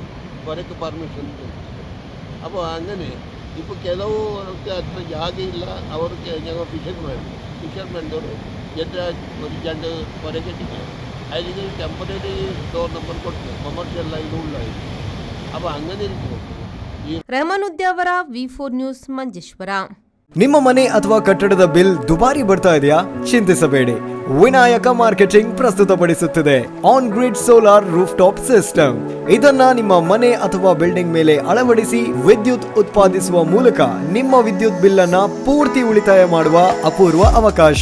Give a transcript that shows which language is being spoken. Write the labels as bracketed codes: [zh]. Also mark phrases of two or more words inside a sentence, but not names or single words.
[ml] പുരക്ക് പെർമിഷൻ കിട്ടും. അപ്പോൾ അങ്ങനെ ഇപ്പോൾ ಕೆಲವർക്ക് അത്ര ജാഗയില്ല. അവർക്ക് ഞങ്ങൾ ഫിഷർമാനോട് എൻ്റെ ഒരു 2 പുര കെട്ടിക്കുക അതിൽ [en] temporary door number [ml] കൊടുത്തു കൊമേഴ്ഷ്യൽ ലൈനുള്ളായി. അപ്പോൾ അങ്ങനെ ഇരിക്കും. [kn] ರೆಹಮಾನುದ್ಯಾವರ V4 ನ್ಯೂಸ್ ಮಂಜೇಶ್ವರ. ನಿಮ್ಮ ಮನೆ ಅಥವಾ ಕಟ್ಟಡದ ಬಿಲ್ ದುಬಾರಿ ಬರ್ತಾ ಇದೆಯಾ? ಚಿಂತಿಸಬೇಡಿ, ವಿನಾಯಕ ಮಾರ್ಕೆಟಿಂಗ್ ಪ್ರಸ್ತುತಪಡಿಸುತ್ತಿದೆ [en] on grid solar roof top system. [kn] ಇದನ್ನ ನಿಮ್ಮ ಮನೆ ಅಥವಾ ಬಿಲ್ಡಿಂಗ್ ಮೇಲೆ ಅಳವಡಿಸಿ ವಿದ್ಯುತ್ ಉತ್ಪಾದಿಸುವ ಮೂಲಕ ನಿಮ್ಮ ವಿದ್ಯುತ್ ಬಿಲ್ ಅನ್ನ ಪೂರ್ತಿ ಉಳಿತಾಯ ಮಾಡುವ ಅಪೂರ್ವ ಅವಕಾಶ.